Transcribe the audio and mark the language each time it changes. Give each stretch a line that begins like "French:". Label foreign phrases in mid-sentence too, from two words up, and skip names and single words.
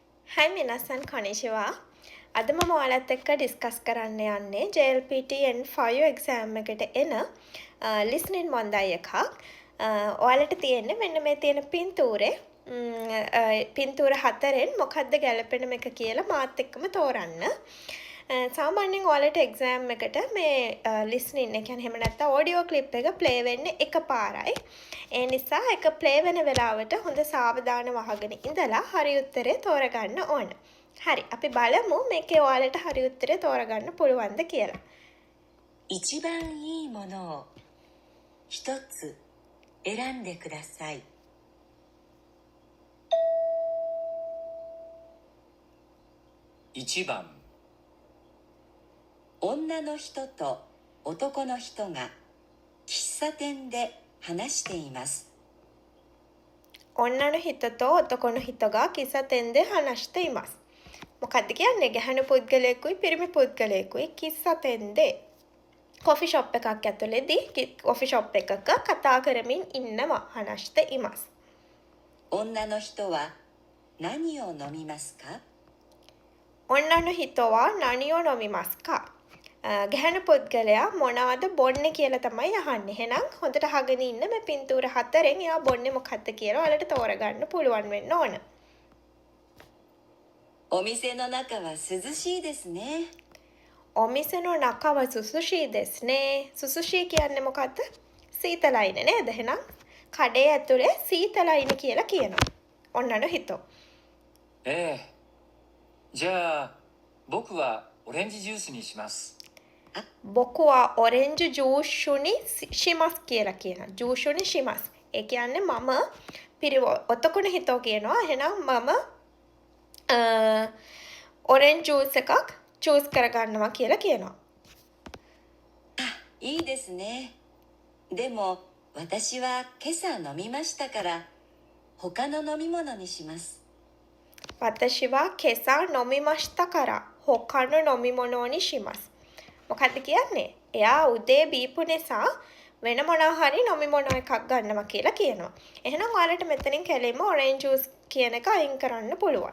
Japanese: Hi みなさん こんにちは.
Sinhala: අද මම ඔයාලත් එක්ක ඩිස්කස් කරන්න යන්නේ JLPT N5 exam එකට එන listening මොන්දයි එකක්. ඔයාලට තියෙන්නේ මෙන්න මේ තියෙන පින්තූරේ පින්තූර හතරෙන් මොකක්ද ගැලපෙනම එක කියලා මාත් එක්කම තෝරන්න. සාමාන්‍යයෙන් ඔයාලට එක්සෑම් එකට මේ listening එක කියන්නේ එහෙම නැත්නම්
English: audio clip
Sinhala: එක play වෙන්නේ එකපාරයි. ඒ නිසා එක play වෙන වෙලාවට හොඳ සාවධානව අහගෙන ඉඳලා හරි උත්තරේ තෝරගන්න ඕන. හරි අපි බලමු මේකේ ඔයාලට හරි උත්තරේ තෝරගන්න පුළුවන්ද කියලා.
Japanese: 一番いいものを一つ選んでください。 1番女の人と男の人が喫茶店で話しています。女の人と男の人が喫茶店で話しています.
Sinhala: මොකක්ද කියන්නේ ගැහැණු පුද්ගලයෙකුයි පිරිමි පුද්ගලයෙකුයි කිස්සතෙන්දේ
English: coffee shop
Sinhala: එකක් ඇතුලේදී
English: coffee shop
Sinhala: එකක කතා කරමින් ඉන්නවා
Japanese: 話しています. 女の人は何を飲みますか？女の人は何を飲みますか.
Sinhala: ගැහැණු පුද්ගලයා මොනවද බොන්නේ කියලා තමයි අහන්නේ. එහෙනම් හොඳට අහගෙන ඉන්න මේ පින්තූර හතරෙන් එයා බොන්නේ මොකක්ද කියලා ඔයාලට තෝරගන්න පුළුවන් වෙන්න ඕන.
Japanese: お店の中は涼しいですね。お店の中は涼しいですね.
Sinhala: සුසුෂී කියන්නේ මොකද්ද? සීතලයිනේ නේද? එහෙනම් කඩේ ඇතුලේ සීතලයිනේ කියලා කියනවා.
Japanese: 女の人. ええじゃあ僕はオレンジジュースにします僕はオレンジジュースにします
Sinhala: කියලා කියනවා.
Japanese: ジュースにします.
Sinhala: ඒ කියන්නේ මම පිරිව ඔතකොන හිතෝ කියනවා. එහෙනම් මම
English: orange juice
Sinhala: එකක් චූස් කරගන්නවා කියලා කියනවා.
Japanese: いいですね。でも私は今朝飲みましたから他の飲み物にします。私は今朝飲みましたから他の飲み物にします.
Sinhala: මොකක්ද කියන්නේ? එයා උදේ බීපු නිසා වෙන මොනවා හරි නොමිමොනෝ එකක් ගන්නවා කියලා කියනවා. එහෙනම් ඔයාලට මෙතනින් කැලෙම
English: orange juice
Sinhala: කියන එක අයින් කරන්න පුළුවන්.